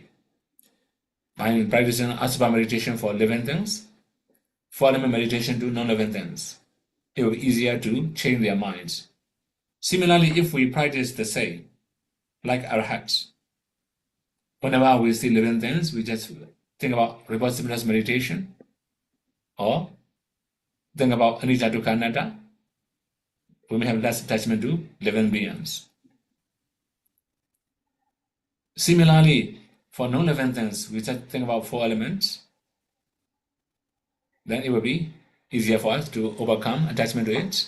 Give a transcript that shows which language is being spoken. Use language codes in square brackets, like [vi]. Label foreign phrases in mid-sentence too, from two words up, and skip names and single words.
[en] By practicing Asubha meditation for living things, 4-element meditation to non-living things, it will be easier to change their minds. Similarly, if we practice the same, like arhats, whenever we see living things, we just think about responsiveness meditation, or think about [pi] anicca dukkha anatta. [en] We may have less attachment to living beings. Similarly, for non-living things, we just think about 4 elements. Then it will be easier for us to overcome attachment to it.